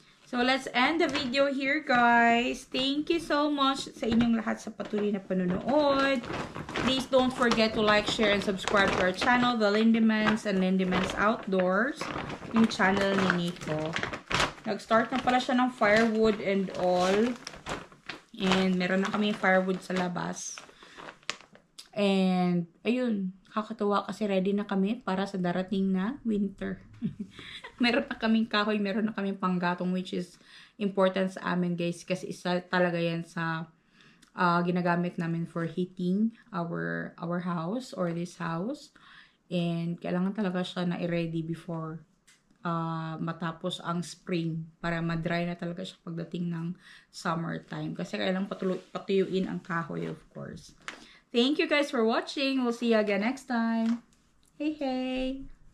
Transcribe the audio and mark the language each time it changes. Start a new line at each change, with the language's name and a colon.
English: So let's end the video here guys. Thank you so much
Filipino: sa inyong lahat sa patuloy na panonood.
English: Please don't forget to like, share, and subscribe to our channel, The Lindemans and Lindemans Outdoors.
Filipino: Yung channel ni Nico. Nag-start na pala siya ng firewood and all. And meron na kami firewood sa labas. And, ayun. Kakatuwa kasi ready na kami para sa darating na winter. Meron na kaming kahoy, meron na kaming panggatong
English: which is important
Filipino: sa amin guys. Kasi isa talaga yan sa ginagamit namin
English: for heating our house or this house.
Filipino: And kailangan talaga siya na i-ready before matapos ang spring para ma-dry na talaga siya pagdating ng summertime kasi kailangan patuyuin ang kahoy of course.
English: Thank you guys for watching. We'll see you again next time. Hey hey.